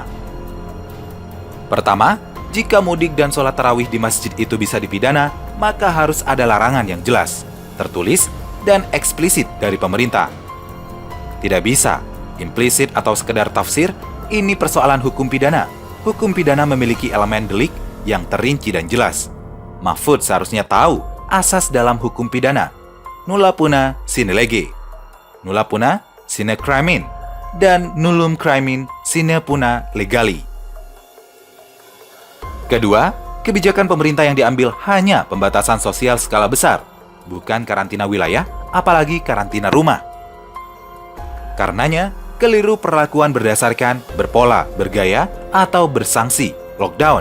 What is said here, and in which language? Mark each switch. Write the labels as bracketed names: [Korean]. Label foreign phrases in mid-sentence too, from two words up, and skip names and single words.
[Indonesian] Pertama, jika mudik dan sholat tarawih di masjid itu bisa dipidana, maka harus ada larangan yang jelas, tertulis, dan eksplisit dari pemerintah. Tidak bisa, implisit atau sekedar tafsir, ini persoalan hukum pidana. Hukum pidana memiliki elemen delik yang terinci dan jelas. Mahfud seharusnya tahu asas dalam hukum pidana. [Latin] Nulla puna sine lege, nulla puna sine crimen, dan nullum crimen sine puna legali. [Indonesian] Kedua, kebijakan pemerintah yang diambil hanya pembatasan sosial skala besar, bukan karantina wilayah, apalagi karantina rumah. Karenanya, keliru perlakuan berdasarkan berpola, bergaya, atau bersanksi, lockdown.